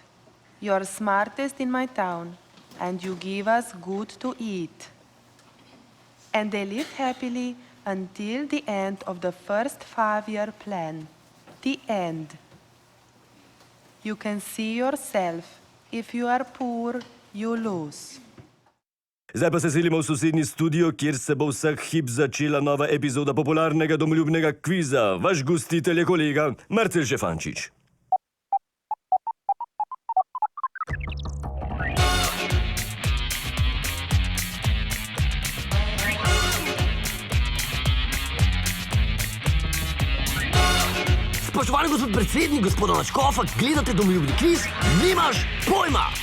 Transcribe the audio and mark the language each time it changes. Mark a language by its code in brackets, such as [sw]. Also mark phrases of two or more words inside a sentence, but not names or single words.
[en] You are smartest in my town. And you give us good to eat. And they lived happily until the end of the first 5-year plan. The end. You can see yourself. If you are poor, you lose. [sl] Zdaj pa se selimo v sosednji studio, kjer se bo vsak hip začela nova epizoda popularnega domoljubnega kviza. Vaš gostitelj je kolega Marcel Šefančič. Spoštovani gospod predsednik, gospoda Načkofa, gledate domoljubni kviz, nimaš pojma!